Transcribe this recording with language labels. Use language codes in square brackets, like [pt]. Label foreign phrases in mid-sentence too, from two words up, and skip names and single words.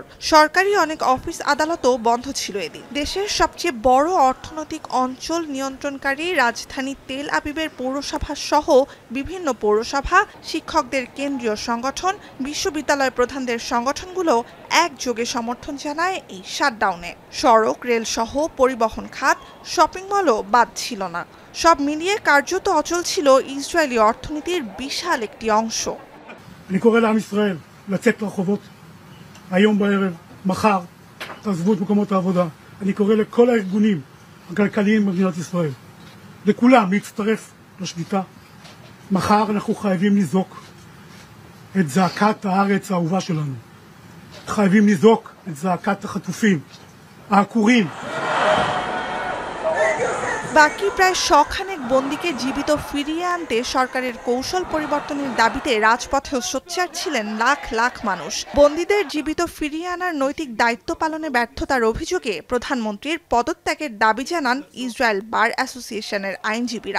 [bn] সরকারি অনেক অফিস আদালতও বন্ধ ছিল এদিন। দেশের সবচেয়ে বড় অর্থনৈতিক অঞ্চল নিয়ন্ত্রণকারী রাজধানী তেল আবিবের পৌরসভা সহ বিভিন্ন পৌরসভা, শিক্ষকদের কেন্দ্রীয় সংগঠন, বিশ্ববিদ্যালয় প্রধানদের সংগঠনগুলো একযোগে সমর্থন জানায় এই শাটডাউনে। সড়ক, রেল সহ পরিবহন খাত, শপিং মলও বাদ ছিল না। সব মিলিয়ে কার্যত অচল ছিল ইসরায়েলি অর্থনীতির বিশাল একটি অংশ। [he] אני קורא לעם ישראל לצאת לרחובות היום בערב, מחר, תעזבו את מקומות העבודה. אני קורא לכל הארגונים הכלכליים במדינת ישראל, לכולם להצטרף לשביתה. מחר אנחנו חייבים לזעוק את זעקת הארץ האהובה שלנו. חייבים לזעוק את זעקת החטופים, העקורים. [bn] বাকি প্রায় ১০০ খানেক বন্দীকে জীবিত ফিরিয়ে আনতে সরকারের কৌশল পরিবর্তনের দাবিতে রাজপথেও সোচ্চার ছিলেন লাখ লাখ মানুষ। বন্দীদের জীবিত ফিরিয়ে আনার নৈতিক দায়িত্ব পালনে ব্যর্থতার অভিযোগে প্রধানমন্ত্রীর পদত্যাগের দাবি জানান ইসরায়েল বার অ্যাসোসিয়েশনের আইনজীবীরা।